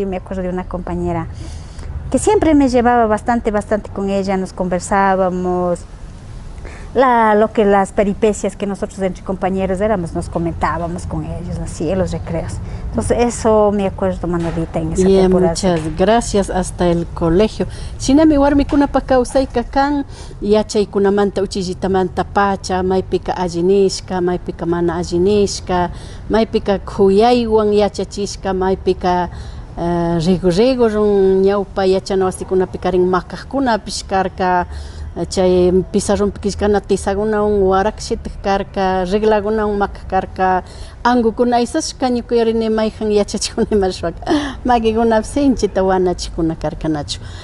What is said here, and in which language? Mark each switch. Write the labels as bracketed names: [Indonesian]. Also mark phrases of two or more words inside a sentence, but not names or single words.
[Spanish] Yo me acuerdo de una compañera que siempre me llevaba bastante con ella, nos conversábamos, las peripecias que nosotros entre compañeros éramos, nos comentábamos con ellos, así, en los recreos. Entonces eso me acuerdo, Manuelita, en esa temporada. Muchas gracias, hasta el colegio. [Quechua] Sinami warmi kuna pakausayka kan, yachay kunamanta uchillitamanta pacha, maypika allinishka, maypika mana allinishka, maypika khuyaywan yachachishka, maypika rigo ñawpa yachana wasikunapi karin makaqkunapish karka, chay pizarrunpi kishkana tisakunawan warakshitaq karka, reglakunawan makaq karka, ankukuna aysashka ñukayarini mayjan yachachikuna imashpaka, makikunapi sinchita wanachikuna karkanachu.